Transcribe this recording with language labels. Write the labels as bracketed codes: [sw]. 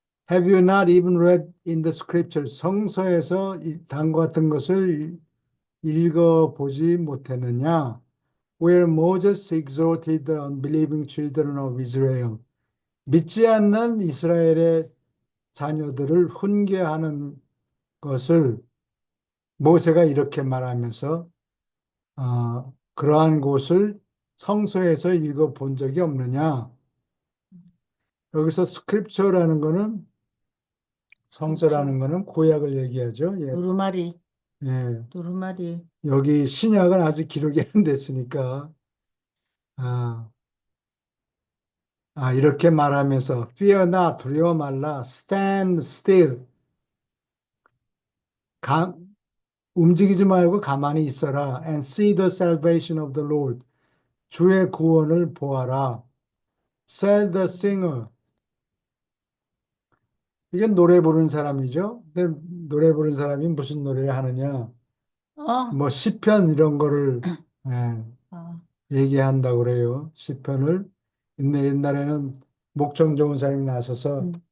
[en] Have you not even read in the scripture? [ko] 성서에서 다음과 같은 것을 읽어보지 못했느냐? [en] Where Moses exhorted the unbelieving children of Israel. [ko] 믿지 않는 이스라엘의 자녀들을 훈계하는 것을 모세가 이렇게 말하면서 그러한 곳을 성서에서 읽어본 적이 없느냐? 여기서 스크립처라는 거는 성서라는 거는 구약을 얘기하죠. 예, 두루마리, 예. 두루마리. 여기 신약은 아직 기록이 안 됐으니까 이렇게 말하면서 [en] fear not, [ko] 두려워 말라, [en] stand still, [ko] 가, 움직이지 말고 가만히 있어라, [en] and see the salvation of the Lord, [ko] 주의 구원을 보아라, [en] said the singer. [ko] 이게 노래 부르는 사람이죠. 근데 노래 부르는 사람이 무슨 노래를 하느냐? 어, 뭐 시편 이런 거를 어, 얘기한다고 그래요. 시편을. 근데 옛날에는 목청 좋은 사람이 나서서